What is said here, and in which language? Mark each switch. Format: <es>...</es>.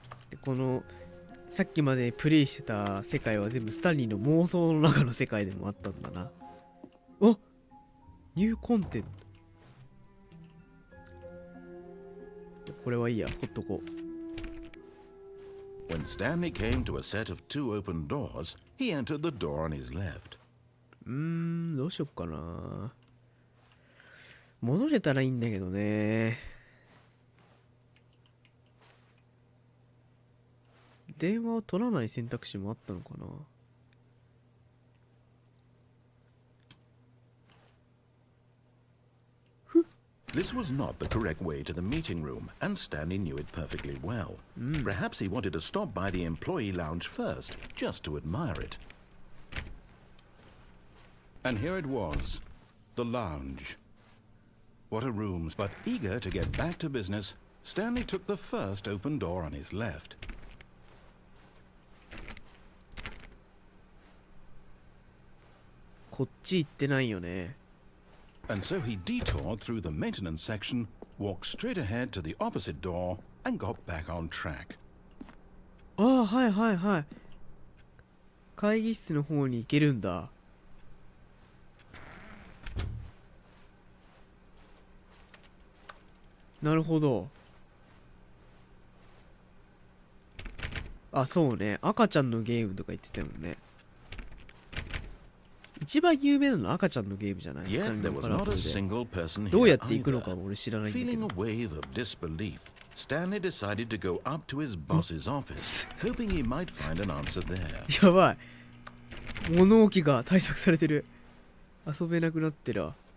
<ja>でこのさっきまでプレイしてた世界は全部スタンリーの妄想の中の世界でもあったんだな。あ、ニューコンテント。これはいいや、ほっとこう。</ja> <en>When Stanley came to a set of 2 open doors, he entered the door on his left.</en> <ja>どうしよっかな。戻れたらいいんだけどね。電話を取らない選択肢もあったのかな。</ja> <en>This was not the correct way to the meeting room, and Stanley knew it perfectly well. Perhaps he wanted to stop by the employee lounge first, just to admire it. And here it was, the lounge. What a room, but eager to get back to business, Stanley took the first open door on his left.</en> <ja>こっち行ってないよね。</ja> <en>And so he detoured through the maintenance section, walked straight ahead to the opposite door, and got back on track.</en> <ja>ああ、はいはいはい。会議室の方に行けるんだ。なるほど。あ、そうね。赤ちゃんのゲームとか言ってたもんね。一番有名なの赤ちゃんのゲームじゃないですか。</ja> <en>Yet there was not a single person</en> <ja>どう</ja> <en>here</en> <ja>やって行くのか</ja> <en>either.</en> <ja>も俺知らないんだけ</ja> <en>Feeling</en> <ja>ど</ja> <en>a。 wave of disbelief, Stanley decided to go up to his boss's office, hoping he might find an answer there.</en> <ja>やばい。物置が対策されてる。遊べなくなってるわ。</ja>